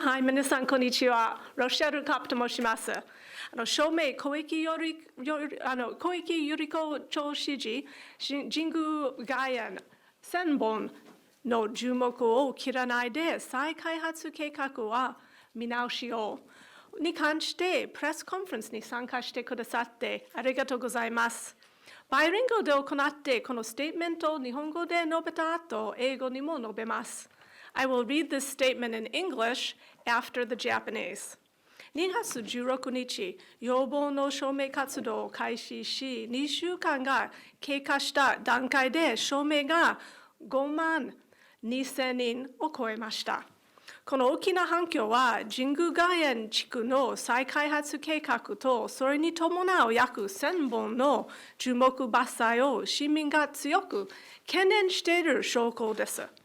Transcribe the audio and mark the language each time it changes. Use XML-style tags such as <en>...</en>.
<ja>はい、皆さん、こんにちは。ロシアルカップと申します。署名、小池百合子都知事、神宮外苑1000本の樹木を切らないで、再開発計画は見直しをに関してプレスコンファレンスに参加してくださってありがとうございます。バイリンガルで行ってこのステートメントを日本語で述べた後、英語にも述べます。</ja> <en>I will read this statement in English after the Japanese. 2月16日、要望の署名活動を開始し、2週間が経過した段階で署名が5万2000人を超えました。この大きな反響は、神宮外苑地区の再開発計画と、それに伴う約1000本の樹木伐採を市民が強く懸念している証拠です。</en>